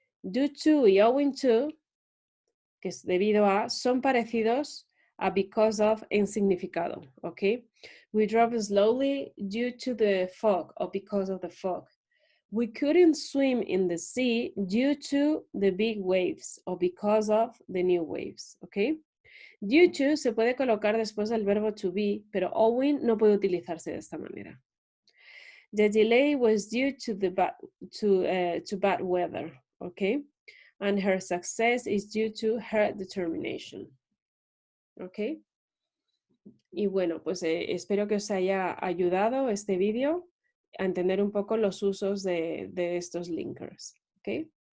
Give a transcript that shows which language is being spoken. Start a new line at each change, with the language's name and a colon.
Spanish: Due to y owing to, que es debido a, son parecidos a because of en significado, okay?
English: We drove slowly due to the fog or because of the fog. We couldn't swim in the sea due to the big waves or because of the new waves, okay?
Spanish: Due to se puede colocar después del verbo to be, pero owing no puede utilizarse de esta manera.
English: The delay was due to the bad weather, okay? And her success is due to her determination, okay?
Spanish: Y bueno, pues espero que os haya ayudado este vídeo a entender un poco los usos de estos linkers, okay?